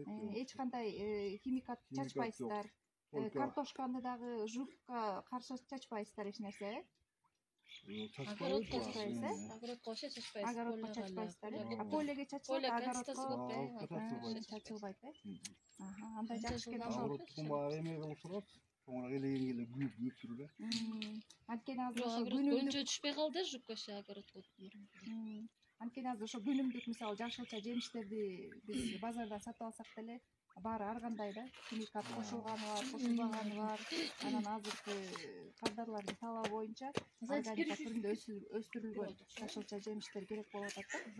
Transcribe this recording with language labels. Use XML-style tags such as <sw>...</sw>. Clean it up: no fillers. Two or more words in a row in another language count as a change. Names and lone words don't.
<ky>Эч кандай химикат чачпайсыздар. Картошканы дагы жукка каршы чачпайсыздар эч нерсе, э? Огородко вообще чачпайсыз. Огородко чачпайсыздар, э? Полеге чачылат, огородко чачылбайт, э? Андай жакшы экен. Огород тукумга эме кылып турат. Sonra eleyingiyle büyük sürüle. Анткени азыр ошо өнчө түшпөй калды жукка огородко. Анткени азыр ошо күнүмдүк мисалы жашылча жемиштерди биз базардан сатып алсак деле баары ар кандай да, химикат кошулганы бар, кошулбаганы бар. Анан азыркы кардарлардын талабы боюнча органика түрүндө өстүрүлгөн жашылча жемиштер керек болуп атат да.</ky>